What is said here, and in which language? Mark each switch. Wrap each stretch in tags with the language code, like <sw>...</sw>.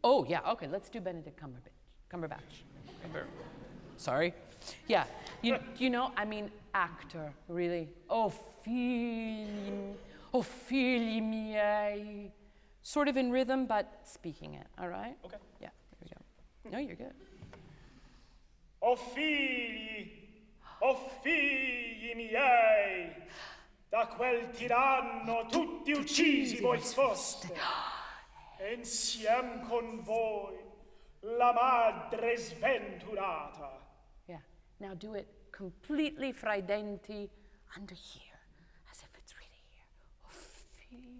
<en>Oh, yeah, okay, let's do Benedict Cumberbatch. Sorry. Yeah, you know, I mean, actor, really.</en> <it>Ophélie miei.</it> <en>Sort of in rhythm, but speaking it, all right? Okay. Yeah, there we go. No, you're good.</en> <it>O figli miei, da quel tiranno tutti uccisi voi foste, e insiem con voi la madre sventurata.</it> <en>Yeah, now do it completely fridenti under here, as if it's really here.</en>